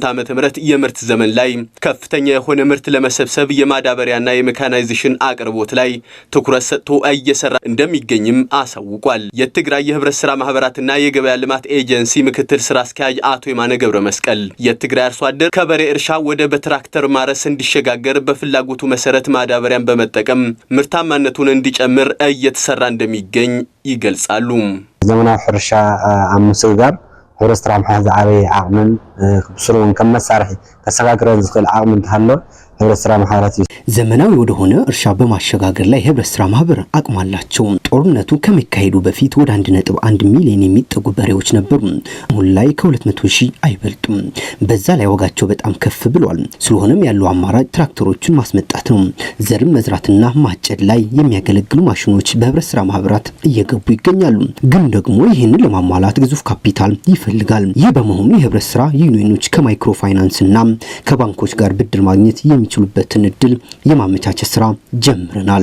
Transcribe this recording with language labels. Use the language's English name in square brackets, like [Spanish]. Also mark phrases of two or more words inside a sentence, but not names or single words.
[Amharic] ዓ.ም የምርት ዘመን ላይ ከፍተኛ የሆነ ምርት ለመሰብሰብ የማዳበሪያና የሜካናይዜሽን አቅርቦት ላይ ትኩረት ሰጥቶ እየሰራ እንደሚገኝም አሳውቋል። የትግራይ የህብረት ስራ ማህበራትና የገበያ ልማት ኤጀንሲ ምክትል ስራ አስኪያጅ አቶ የማነ ገብረ መስቀል የትግራይ አርሶ አደር ከበሬ እርሻ ወደ በትራክተር ማረስ እንዲሸጋገር በፍላጎቱ መሰረት ማዳበሪያን በመጠቀም ምርታማ ነቱን እንዲጨምር እየተሰራ እንደሚገኝ ይገልጻሉ። [Tigrinya] ዘመናዊ ሕርሻ አምስግጋር ሕብረት ስራሕ ማሕበር ዝዓበየ ዓቕምን ብስሩን ከም መሳርሒ ከሰጋግረን ዝኽእል ዓቕሚ እንተሃሎ ሕብረት ስራሕ ማህበራት [Amharic] ዘመናዊ ወደሆነ እርሻ በማሸጋገር ላይ [Tigrinya] ሕብረት ስራሕ ማህበር [Amharic] አቅም አላቸው። ጦርነቱ ከመካሄዱ በፊት ወደ 1.1 ሚሊዮን የሚጠጉ በሬዎች ነበሩ። አሁን ላይ ከ200,000 አይበልጡም። በዛ ላይ ዋጋቸው በጣም ከፍ ብሏል። ስለሆነም ያለው አማራጭ ትራክተሮችን ማስመጣት ነው። ዘርም መዝራትና ማጨድ ላይ የሚያገለግሉ ማሽኖች በህብረት ስራ ማህበራት እየገቡ ይገኛሉ። ግን ደግሞ ይህንን ለማሟላት ግዙፍ ካፒታል ይፈልጋል። ይህ በመሆኑ የህብረት ስራ ዩኒዮኖች ከማይክሮ ፋይናንስና ከባንኮች ጋር ብድር ማግኘት የሚችሉበትን እድል የማመቻቸት ስራ ጀምረናል።